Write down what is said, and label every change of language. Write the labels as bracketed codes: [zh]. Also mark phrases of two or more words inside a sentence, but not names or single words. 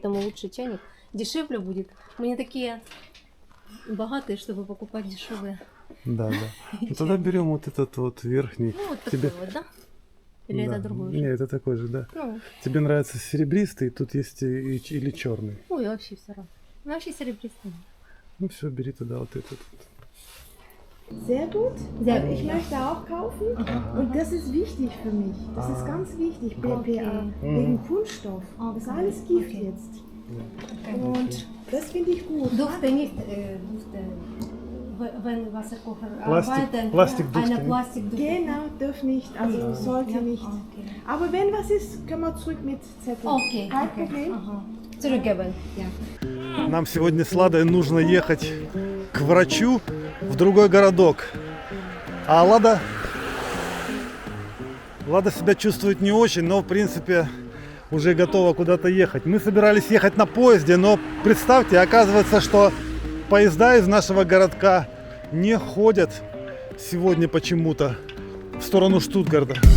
[ru] Поэтому лучше чайник дешевле будет. Мы не такие богатые, чтобы покупать дешевые. Да, да. Ну, тогда берем вот этот вот верхний. Ну, вот Тебе- такой вот, да? Или Да. это другой Не, же? это такой же, да. Ну, Тебе нравится серебристый, тут есть или черный. ой, вообще все равно. Ну, вообще серебристый. Ну все, бери тогда вот этот. [de] Sehr gut. Sehr Also ich gut, ja. möchte auch kaufen. Und das ist wichtig für mich. Das ist ganz wichtig, BPA. Wegen Kunststoff. Das ist alles Gift jetzt. Und das finde ich gut. Durfte nicht, wenn Wasserkocher Plastik- arbeiten, Plastikdufte eine nicht. Plastikdufte. Genau, darf nicht. Also sollte Ja, nicht. okay. Aber wenn was ist, können wir zurück mit Zettel. Okay, Kein okay. Problem. Ага. Zurückgeben. Ja. [ru] Нам сегодня с Ладой нужно ехать к врачу в другой городок. А Лада себя чувствует не очень, но в принципе уже готова куда-то ехать. Мы собирались ехать на поезде, но представьте, оказывается, что поезда из нашего городка не ходят сегодня почему-то в сторону Штутгарта.